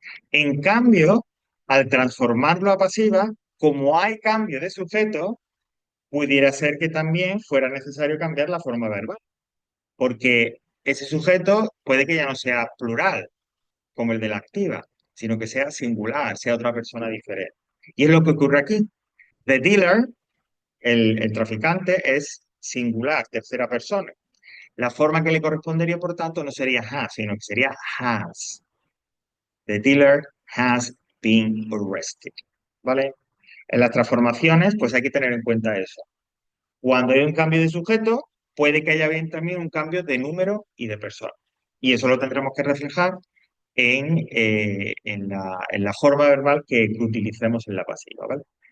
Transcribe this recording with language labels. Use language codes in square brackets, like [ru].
[es] En cambio, al transformarlo a pasiva, como hay cambio de sujeto, pudiera ser que también fuera necesario cambiar la forma verbal, porque ese sujeto puede que ya no sea plural, como el de la activa, sino que sea singular, sea otra persona diferente. Y es lo que ocurre aquí. [en] The dealer, [es] el traficante, es singular, tercera persona. La forma que le correspondería, por tanto, no sería has, sino que sería has. [en] The dealer has been arrested. [es] ¿Vale? En las transformaciones, pues hay que tener en cuenta eso. Cuando hay un cambio de sujeto, puede que haya bien también un cambio de número y de persona. Y eso lo tendremos que reflejar en la forma verbal que utilicemos en la pasiva, ¿vale?